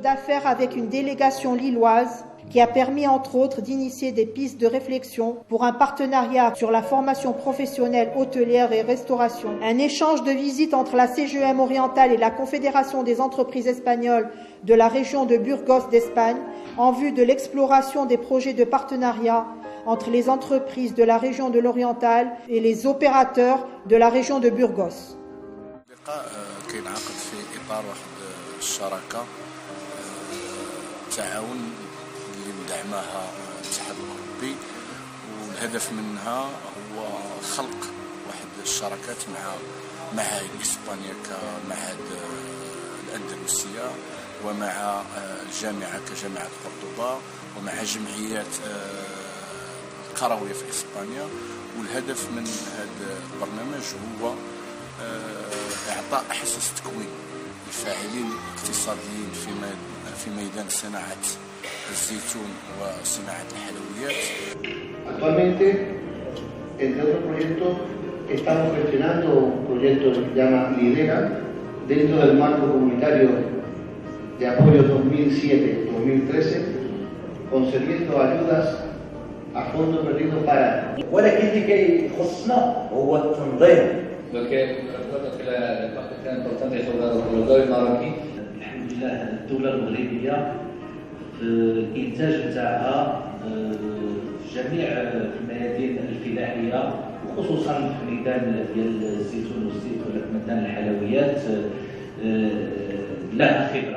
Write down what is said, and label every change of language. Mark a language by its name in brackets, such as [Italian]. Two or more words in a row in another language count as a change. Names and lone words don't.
[French] d'affaires avec une délégation lilloise qui a permis entre autres d'initier des pistes de réflexion pour un partenariat sur la formation professionnelle hôtelière et restauration, un échange de visites entre la CGEM orientale et la Confédération des entreprises espagnoles de la région de Burgos d'Espagne en vue de l'exploration des projets de partenariat entre les entreprises de la région de l'Oriental et les opérateurs de la région de Burgos. [Arabic] التعاون اللي مدعمها الاتحاد الاوروبي والهدف منها هو خلق واحد الشراكات مع معاهد اسبانيا كمعهد الاندلسيه ومع الجامعه كجامعه قرطبه ومع جمعيات القرويه في اسبانيا. والهدف من هذا البرنامج هو اعطاء احساس تكوين الفاعلين الاقتصاديين في ميدان صناعة الزيتون وصناعة الحلويات. [Spanish] Actualmente, entre otros proyectos, estamos gestionando un proyecto que se llama Lidera dentro del marco comunitario de apoyo 2007-2013, concediendo ayudas a fondo perdido para. [Arabic] ولكن اللي كيخصنا هو التنظيم. الحمد لله الدولة المغربية في الإنتاج نتاعها في جميع الميادين الفلاحية وخصوصا في ميدان ديال الزيتون والزيت ولا في ميدان الحلويات لها خبرة.